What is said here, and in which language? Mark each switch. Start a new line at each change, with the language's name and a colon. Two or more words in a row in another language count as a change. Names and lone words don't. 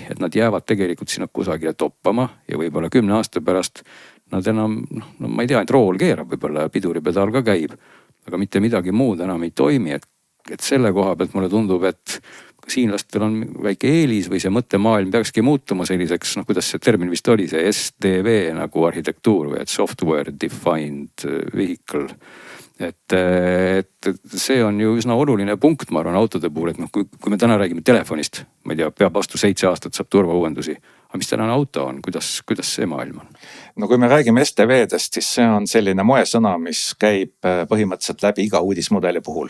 Estonian: Et nad jäävad tegelikult sinna kusagile toppama ja võib-olla 10 aasta pärast nad enam, ma ei tea, et rool keerab võib-olla ja piduripedaal ka käib, aga mitte midagi muud enam ei toimi. Et selle koha pealt mulle tundub, et siinlastel on väike eelis või see mõttemaailm peakski muutuma selliseks, kuidas see termin vist oli, see SDV nagu arhitektuur või et
English: software defined vehicle.
Estonian: Et see on ju üsna oluline punkt, ma arvan, autode puhul, et kui me täna räägime telefonist, ma ei tea, peab vastu 7 aastat, saab turvauuendusi. Aga mis tänane auto on, kuidas see maailm on? No kui me räägime SDV-dest, siis see on selline moesõna, mis käib põhimõtteliselt läbi iga uudismudeli puhul.